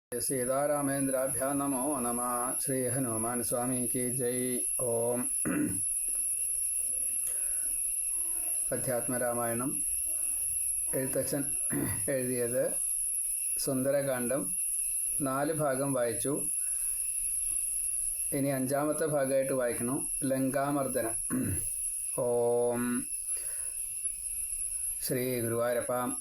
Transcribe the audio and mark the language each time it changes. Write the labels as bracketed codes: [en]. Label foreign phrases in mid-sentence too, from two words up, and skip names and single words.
[sa] सीतारामेन्द्राभ्यां नमो नमः। [hi] श्री हनुमान स्वामी की जय। [ml] ओम അധ്യാത്മരാമായണം എഴുത്തച്ഛൻ എഴുതിയത്. സുന്ദരകാന്ഡം 4 ഭാഗം വായിച്ചു. ഇനി 5ാമത്തെ ഭാഗമായിട്ട് വായിക്കണം. ലങ്കാമർദ്ദനം. ഓം ശ്രീ ഗുരുവായൂരപ്പ.